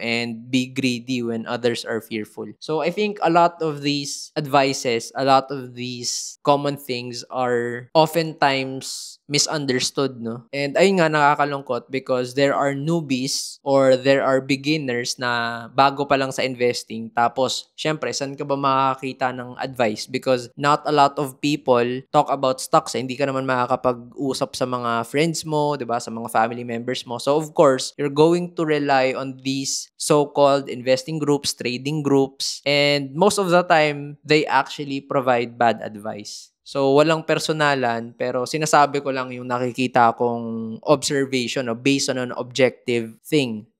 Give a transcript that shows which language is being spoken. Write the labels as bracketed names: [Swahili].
[English] And be greedy when others are fearful. So, I think a lot of these advices, a lot of these common things are oftentimes misunderstood, no? And ayun nga, nakakalungkot because there are newbies or there are beginners [Filipino] na bago pa lang sa [English] investing. [Filipino] Tapos, syempre, saan ka ba makakita ng advice? [English] Because not a lot of people talk about stocks. [Filipino] Hindi ka naman makakapag-usap sa mga friends mo, di ba? Sa mga family members mo. [English] So, of course, you're going to rely on these so-called investing groups, trading groups, and most of the time, they actually provide bad advice. [Filipino] So, walang personalan, pero sinasabi ko lang yung nakikita kong observation, no, [English] based on an objective thing.